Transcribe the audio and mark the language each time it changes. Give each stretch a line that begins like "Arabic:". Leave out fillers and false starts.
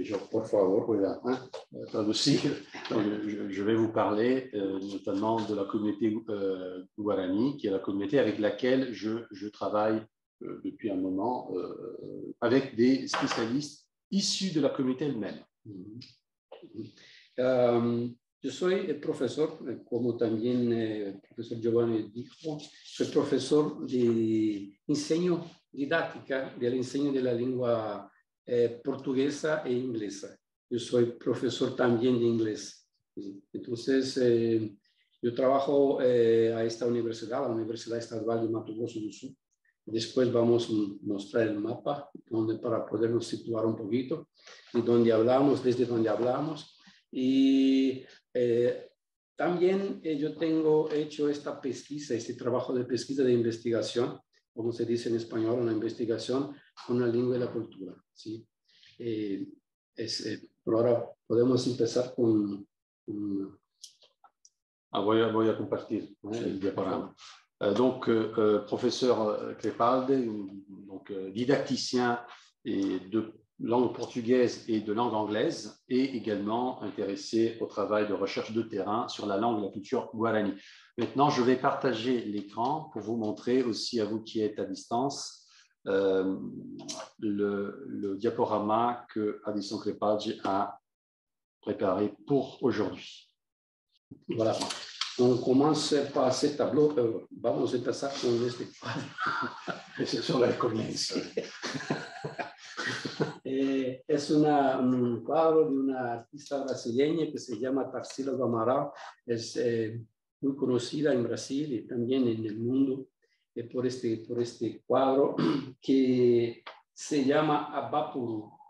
Spanish: Por favor, pueda traducir.
French: Je vais vous parler notamment de la communauté Guarani, qui est la communauté avec laquelle je travaille depuis un moment, avec des spécialistes issus de la communauté elle-même.
Spanish: Yo soy el profesor, como también el profesor Giovanni dijo, soy profesor de enseño didáctica, del enseño de la lengua portuguesa e inglesa. Yo soy profesor también de inglés. Entonces, yo trabajo a esta universidad, la Universidad Estadual de Mato Grosso do Sul. Después vamos a mostrar el mapa para podernos situar un poquito de dónde hablamos, desde dónde hablamos. Y también yo tengo hecho esta pesquisa, este trabajo de pesquisa de investigación, como se dice en español, una investigación con la lengua y la cultura. ¿Sí? Por ahora podemos empezar con... voy a compartir el diaporama.
French: Donc, professeur Crepaldi, donc, didacticien et de langue portugaise et de langue anglaise, et également intéressé au travail de recherche de terrain sur la langue et la culture guarani. Maintenant, je vais partager l'écran pour vous montrer aussi à vous qui êtes à distance le diaporama que Addison Crepaldi a préparé pour aujourd'hui. Voilà. On commence par ce tableau.
Spanish: Vamos a empezar con este cuadro. Eso es la comienzo. Es un cuadro de una artista brasileña que se llama Tarsila do Amaral. Es muy conocida en Brasil y también en el mundo por este cuadro que se llama Abapuru.